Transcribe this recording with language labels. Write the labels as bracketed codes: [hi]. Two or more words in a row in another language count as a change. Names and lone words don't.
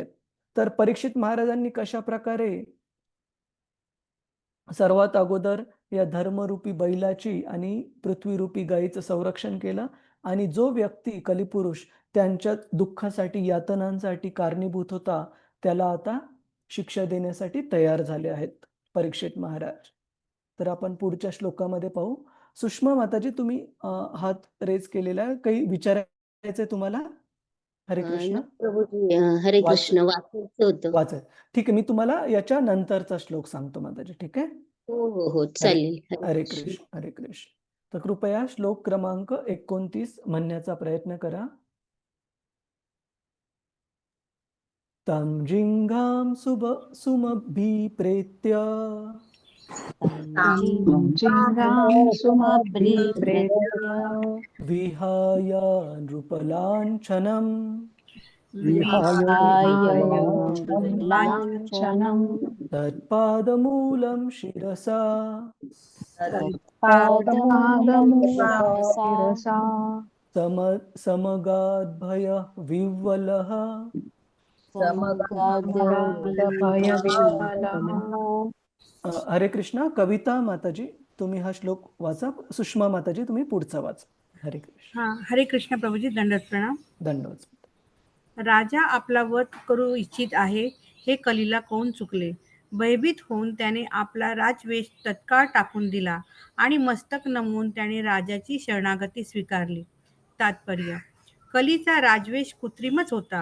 [mr] तर परीक्षित महाराजांनी कशाप्रकारे सर्वात अगोदर या धर्मरूपी बैलाची आणि पृथ्वीरूपी गायीचं संरक्षण केलं आणि जो व्यक्ती कलिपुरुष त्यांच्या दुःखासाठी, यातनांसाठी कारणीभूत होता, त्याला आता शिक्षा देण्यासाठी तयार झाले आहेत परीक्षित महाराज. तर आपण पुढच्या श्लोकामध्ये पाहू. सुषमा माताजी, तुम्ही हात रेज केलेला आहे. काही विचारायचंय तुम्हाला? हरे कृष्ण. प्रभूजी हरे वाच कृष्ण वाचायचं होतं. वाचा. ठीक आहे, मी तुम्हाला याच्या नंतरचा श्लोक सांगतो माताजी. ठीक आहे? हो हरे चालेल. हरे कृष्ण, हरे कृष्ण. तर कृपया श्लोक क्रमांक 29 म्हणण्याचा प्रयत्न करा. [sa] तं जिंघां सुमभिप्रेत्य जिंगां सुमभिप्रेत्य विहाय नृपलाञ्छनम् विहाय लाञ्छनं तत्पादमूलं शिरसा पादमूलं शिरसा समगाद्भयविह्वलः समगादभयविह्वलः. [mr] हरे कृष्णा. कविता माताजी, तुम्ही हा श्लोक वाचा. सुषमा माताजी, तुम्ही पुढचा वाचा. हरे कृष्ण. हरे कृष्ण प्रभूजी, दंडवत प्रणाम. धन्यवाद. राजा आपला वध करू इच्छित आहे हे कलीला कळून चुकले. भयभीत होऊन त्याने आपला राजवेश तत्काळ टाकून दिला आणि मस्तक नमवून त्याने राजाची शरणागती स्वीकारली. तात्पर्य: कलीचा राजवेश कृत्रिमच होता.